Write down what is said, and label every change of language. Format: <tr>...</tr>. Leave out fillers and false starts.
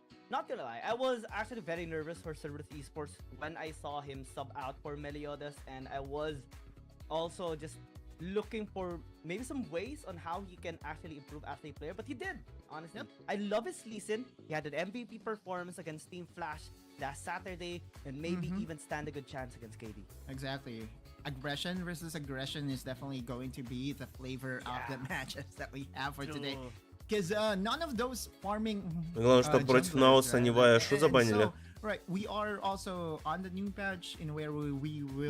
<en>Not gonna lie, I was actually very nervous for Cerberus Esports when I saw him sub out for Meliodas, and I was also just looking for maybe some ways on how he can actually improve as a player, but he did, honestly. I love his season. He had an MVP performance against Team Flash last Saturday, and maybe even stand a good chance against KD. Exactly. Aggression versus aggression is definitely going to be the flavor of the matches that we have for today. Because none of those farming.</en> <ru>Главное, что против NAOS они ashe забанили.</ru> <en>Right, we are also on the new patch in where we will.</en>